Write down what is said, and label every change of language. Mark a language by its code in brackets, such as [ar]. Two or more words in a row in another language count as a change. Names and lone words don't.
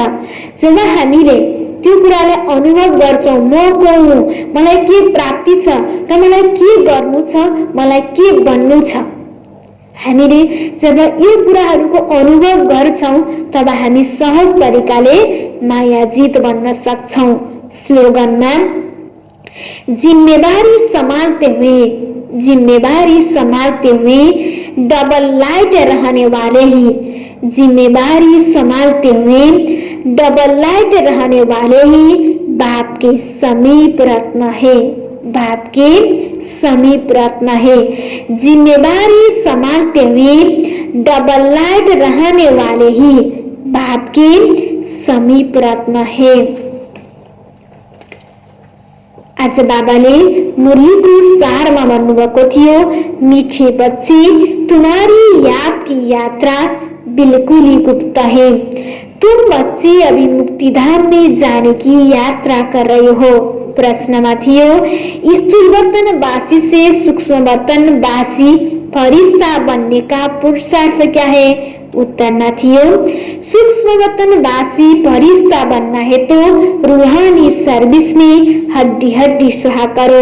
[ne] जब हामीले त्यो कुरालाई अनुभव गर्छौँ, म को हुँ, मलाई के प्राप्ति छ र मलाई के गर्नु छ, मलाई के बन्नु छ, हामीले जब यो कुराहरूको अनुभव गर्छौँ तब हामी सहज तरिकाले मायाजीत बन्न सक्छौँ। [hi] स्लोगनमा जिम्मेवारी संभालते हुए, जिम्मेवारी संभालते हुए डबल लाइट रहने वाले ही, जिम्मेवारी संभालते हुए डबल लाइट रहने वाले ही बाप के समीप रत्न है, बाप के समीप रत्न है। जिम्मेवारी संभालते हुए डबल लाइट रहने वाले ही बाप के समीप रत्न है। [ne] आज बाबाले मुरलीको सारमा भन्नुभएको थियो, [hi] मीठे बच्चे तुम्हारी याद की यात्रा बिल्कुल ही गुप्त है। तुम बच्चे अभी मुक्तिधाम में जाने की यात्रा कर रहे हो। [ne] प्रश्नमा थियो, [hi] स्थूल वतन वासी से सूक्ष्म वतन वासी फरिश्ता बनने का पुरुषार्थ क्या है? [ne] उत्तर न थियो, [hi] सूक्ष्म वतन वासी फरिश्ता बनना है तो रूहानी सर्विस में हड्डी हड्डी सुहा करो।